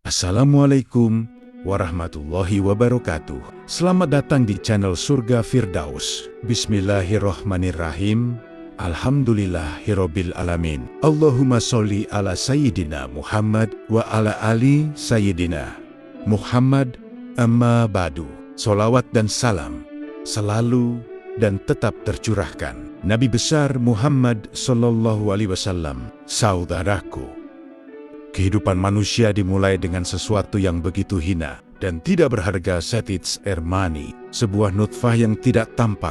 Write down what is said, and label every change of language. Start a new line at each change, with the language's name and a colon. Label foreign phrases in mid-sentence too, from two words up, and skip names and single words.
Arabic: السلام عليكم ورحمة الله وبركاته.
Indonesian: Selamat datang di channel Surga Firdaus.
Arabic: بسم الله الرحمن الرحيم. الحمد لله رب العالمين. اللهم صل على سيدنا محمد وعلى آل سيدنا محمد. أما بعد.
Indonesian: Sholawat dan salam selalu dan tetap tercurahkan Nabi besar Muhammad
Arabic: صلى الله عليه وسلم.
Indonesian: Saudaraku, kehidupan manusia dimulai dengan sesuatu yang begitu hina dan tidak berharga, setits ermani, sebuah nutfah yang tidak tampak.